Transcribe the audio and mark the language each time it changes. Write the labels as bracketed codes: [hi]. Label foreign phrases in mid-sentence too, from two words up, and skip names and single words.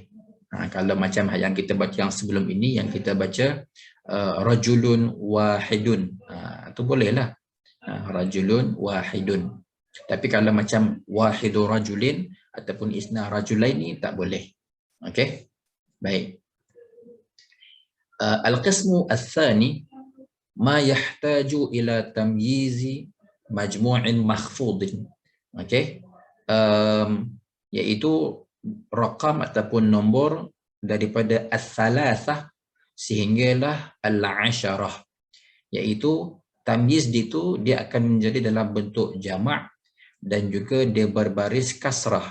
[ms] Kalau macam yang kita baca yang sebelum ini, yang kita baca [ar] رجل واحد, [ms] itu bolehlah. [ar] رجل واحد. [ms] Tapi kalau macam [ar] واحد رجل [ms] ataupun [ar] اثنا رجلين, [ms] tak boleh. Okey. Baik. [ar] القسم الثاني ما يحتاج إلى تمييز مجموع مخفوض. [ms] Okey. Iaitu rakam ataupun nombor daripada al-thalathah sehinggalah al-asharah. Iaitu tamyiz itu dia akan menjadi dalam bentuk jamak dan juga dia berbaris kasrah.